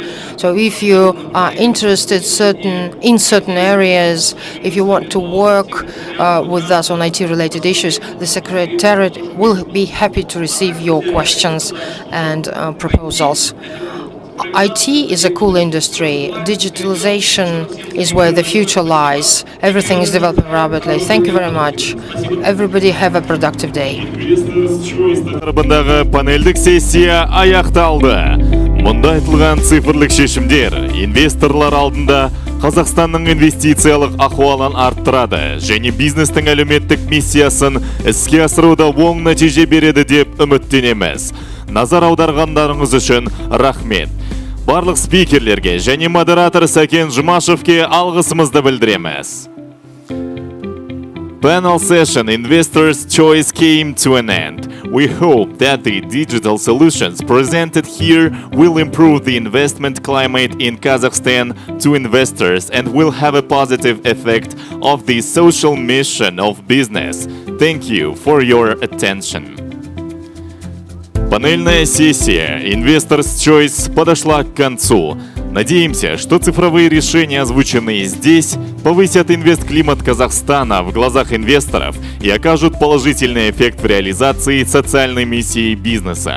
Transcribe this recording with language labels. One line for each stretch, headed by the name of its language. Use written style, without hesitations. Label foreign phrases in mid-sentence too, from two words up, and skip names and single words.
English: So if you are interested in certain areas, if you want to work with us on IT-related issues, the Secretariat will be happy to receive your questions and proposals. IT is a cool industry. Digitalization is where the future lies. Everything is developing rapidly. Thank you very much. Everybody have a productive day.
Kazakh: Тақырыбындағы панельдік сессия аяқталды. Мұнда айтылған цифрлық шешімдер инвесторлар алдында Қазақстанның инвестициялық ахуалын арттырады және бизнестің әлеуметтік миссиясын іске асыруда оң нәтиже береді деп үміттенеміз. Назар аударғандарыңыз үшін рахмет. Барлық спикерлерге және модератор Сәкен Жұмашевке алғысымызды білдіреміз.
English: Panel session Investors' Choice came to an end. We hope that the digital solutions presented here will improve the investment climate in Kazakhstan to investors and will have a positive effect of the social mission of business. Thank you for your attention.
Russian: Панельная сессия Investors' Choice подошла к концу. Надеемся, что цифровые решения, озвученные здесь, повысят инвестклимат Казахстана в глазах инвесторов и окажут положительный эффект в реализации социальной миссии бизнеса.